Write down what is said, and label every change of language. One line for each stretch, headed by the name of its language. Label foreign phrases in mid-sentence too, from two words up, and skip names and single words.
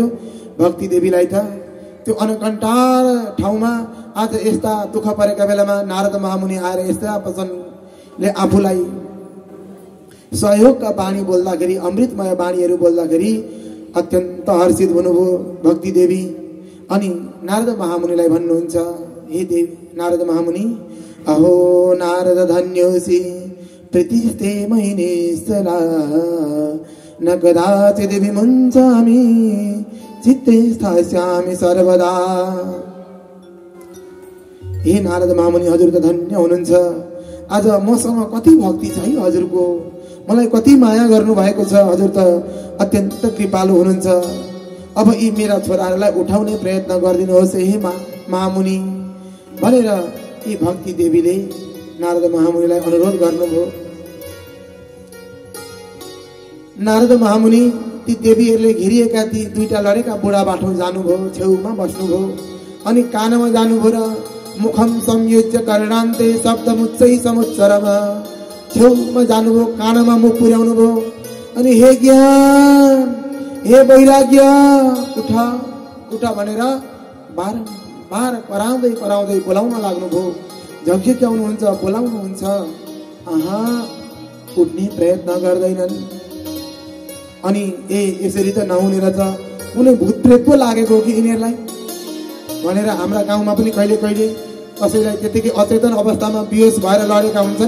Nepali: भक्ति देवीलाई त त्यो अनकन्टार ठाउँमा आज यस्ता दुःख परेका बेलामा नारद महामुनि आएर यस्ता वचनले आफूलाई सहयोगका बाणी बोल्दाखेरि, अमृतमय बाणीहरू बोल्दाखेरि अत्यन्त हर्षित हुनुभयो भक्ति देवी। अनि नारद महामुनिलाई भन्नुहुन्छ,
Sanskrit: हे देवी नारद महामुनि, अहो नारद धन्योसी प्रतिष्ठे महिनेश्वरा न कदाचित् विमुञ्चामि चित्ते स्थास्यामि सर्वदा।
Nepali: हे नारद महामुनि, हजुर त धन्य हुनुहुन्छ। आज मसँग कति भक्ति छ है हजुरको, मलाई कति माया गर्नु भएको छ। हजुर त अत्यन्त कृपालु हुनुहुन्छ। अब यी मेरा छोराहरूलाई उठाउने प्रयत्न गरिदिनुहोस् हे महामुनि भनेर यी भक्ति देवीले नारद महामुनिलाई अनुरोध गर्नुभयो। नारद महामुनि ती देवीहरूले घेरिएका ती दुईटा लडेका बुढा बाटो जानुभयो, छेउमा बस्नुभयो। अनि कानमा जानुभयो र
Sanskrit: मुखम संयोज्य कर्णान्ते शब्दमुच्चै समुच्चरमा
Nepali: छेउमा जानुभयो, कानमा मुख पुर्याउनु भयो। अनि हे ज्ञान, हे वैराग्य, उठा उठा भनेर बार कराउँदै कराउँदै बोलाउन लाग्नुभयो। झक्झक्याउनुहुन्छ, बोलाउनुहुन्छ। आहा, उठ्ने प्रयत्न गर्दैनन्। अनि यसरी त नहुने रहेछ, कुनै भूत प्रेत पो लागेको हो कि यिनीहरूलाई भनेर हाम्रा गाउँमा पनि कहिले कहिले कसैलाई त्यतिकै अचेतन अवस्थामा बेहोस भएर लडेका हुन्छन्।